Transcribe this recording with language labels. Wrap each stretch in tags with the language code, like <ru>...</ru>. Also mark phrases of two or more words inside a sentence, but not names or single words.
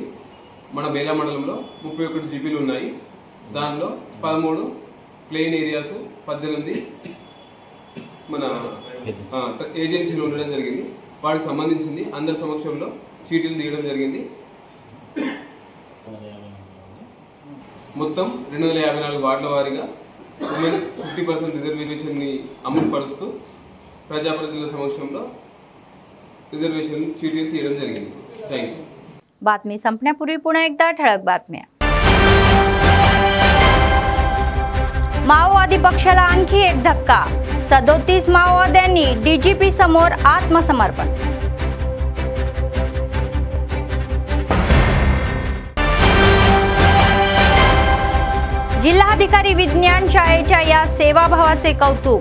<te>మన బేలా మండలంలో 31 జీపీలు ఉన్నాయి, దానిలో 13</te> <en>plain areas</en> <te>18 మన ఏజెన్సీలు ఉండడం జరిగింది। వాటికి సంబంధించింది అందరి సమక్షంలో చీటీలు తీయడం జరిగింది। మొత్తం 254 వార్డుల వారీగా ఉమెన్ 50% రిజర్వేషన్ని అమలు పరుస్తూ ప్రజాప్రతినిధుల సమక్షంలో రిజర్వేషన్ చీటీ తీయడం జరిగింది. థాంక్యూ.</te> <mr>बातमी संपण्यापूर्वी पुन्हा एकदा ठळक बातम्या. माओवादी पक्षाला आणखी एक धक्का. 37 माओवाद्यांनी डीजीपी समोर आत्मसमर्पण. जिल्हाधिकारी विज्ञान शाळेच्या या सेवाभावाचे कौतुक.</mr>